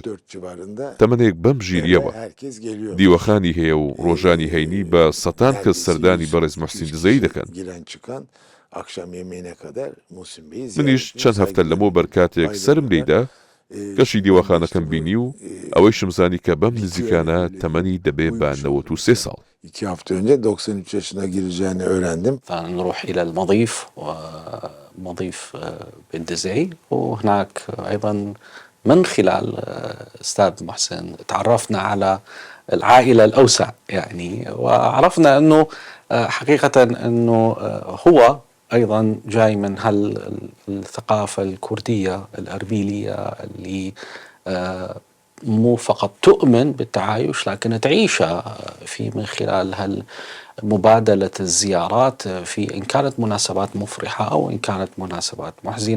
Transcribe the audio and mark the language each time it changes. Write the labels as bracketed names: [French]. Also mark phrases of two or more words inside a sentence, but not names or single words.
[Central Kurdish] تەمەنێک بەم ژیریەوە دیوەخانی هەیە و ڕۆژانی هەینی بە سەتان کەس سەردانی بەڕێز موحسین دزەیی دەکەن. منیش چەند هەفتە لەمەوە بەرکاتێک سرم لێیدا گەشی دیوەخانەکەم بینی و ئەوەی شمزانی کە بەم نزیکانە تەمەنی دەبێ بە 93 ساڵ. [Turkish] 2 hafta önce 93 yaşına gireceğini öğrendim. [Arabic] فنروح إلى المضيف ومضيف بالدزي، وهناك أيضا من خلال أستاذ محسن تعرفنا على العائلة الأوسع يعني، وعرفنا أنه حقيقة أنه هو أيضا جاي من الثقافة الكردية الأربيلية اللي مو فقط تؤمن بالتعايش لكن تعيشها في من خلال مبادلة الزيارات في إن كانت مناسبات مفرحة أو إن كانت مناسبات محزنة.